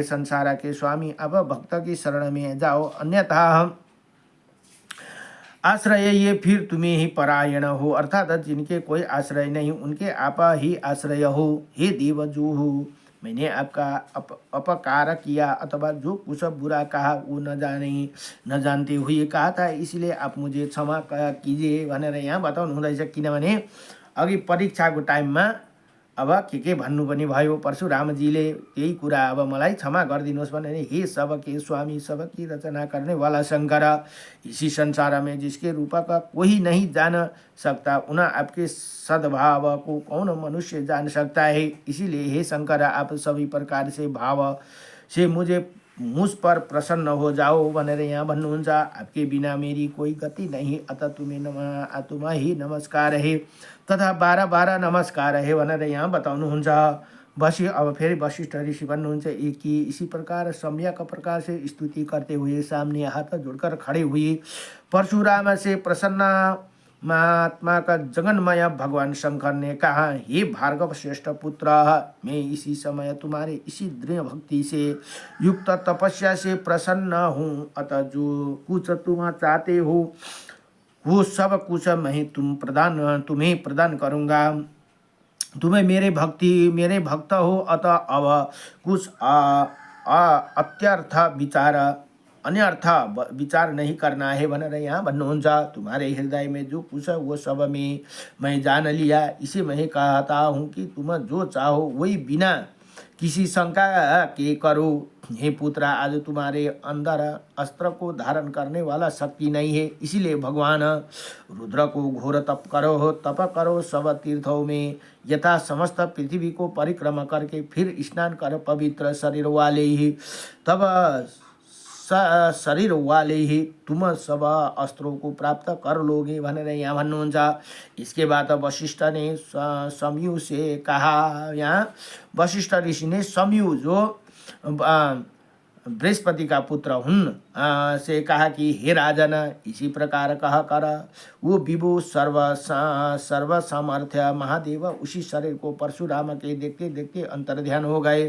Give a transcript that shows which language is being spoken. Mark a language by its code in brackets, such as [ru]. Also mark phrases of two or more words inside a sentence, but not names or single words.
[hi] संसार के स्वामी, अब भक्त की शरण में जाओ, अन्यथा आश्रय ये फिर तुम्हें ही परायण हो, अर्थात जिनके कोई आश्रय नहीं उनके आप ही आश्रय हो। हे देव, जो मैंने आपका अपकार किया अथवा जो कुछ बुरा कहा वो न जानते हुए कहा था, इसलिए आप मुझे क्षमा कीजिए [ne] भनेर यहाँ बताउनु हुँदैछ। किनभने अघि परीक्षाको टाइममा अब के भन्नु पनि भयो परशुरामजीले, त्यही कुरा अब मलाई क्षमा गरिदिनुहोस् भने, [hi] हे सबके स्वामी, सबकी रचना करने वाला शंकर, इसी संसार में जिसके रूप का कोई नहीं जान सकता, उन आपके सद्भाव को कौन मनुष्य जान सकता है। इसीलिए हे शंकर, आप सभी प्रकार से भाव से मुझ पर प्रसन्न हो जाओ [ne] भनेर यहाँ भन्नुहुन्छ। [hi] आपके बिना मेरी कोई गति नहीं, अतः तुम्हें ही नमस्कार है तथा 12 नमस्कार है [ne] भनेर यहाँ बताउनुहुन्छ। अब फेरि वशिष्ठ ऋषि भन्नुहुन्छ कि [hi] इसी प्रकार सम्यक प्रकार से स्तुति करते हुए सामने हाथ जोड़कर खड़े हुए परशुराम से प्रसन्न महात्मा का जगन्मय भगवान शंकर ने कहा, हे भार्गव श्रेष्ठ पुत्र, मैं इसी समय तुम्हारे इसी दृढ़ भक्ति से युक्त तपस्या से प्रसन्न हूँ। अतः जो कुछ तुम चाहते हो वो सब कुछ मैं तुम्हें प्रदान करूँगा। तुम्हें मेरे भक्त हो, अतः अब कुछ अत्यर्थ विचार अन्यर्थ विचार नहीं करना है [ne] भनेर यहाँ भन्नुहुन्छ। [hi] तुम्हारे हृदय में जो कुछ है वो सब में मैं जान लिया, इसे मैं कहता हूँ कि तुम जो चाहो वही बिना किसी शंका के करो। हे पुत्र, आज तुम्हारे अंदर अस्त्र को धारण करने वाला शक्ति नहीं है, इसीलिए भगवान रुद्र को घोर तप करो सब तीर्थों में यथा समस्त पृथ्वी को परिक्रमा करके फिर स्नान कर पवित्र शरीर वाले ही तब शरीर वाले ही तुम सब अस्त्रों को प्राप्त कर लोगे [ne] भनेर यहाँ भन्नुहुन्छ। [hi] इसके बाद वशिष्ठ ने समयु से कहा, यहाँ वशिष्ठ ऋषि ने समयु जो बृहस्पति का पुत्र हुन् से कहा कि हे राजन, इसी प्रकार कह कर वो विभु सर्व सामर्थ्य महादेव उसी शरीर को परशुराम के देखते देखते अंतर्ध्यान हो गए।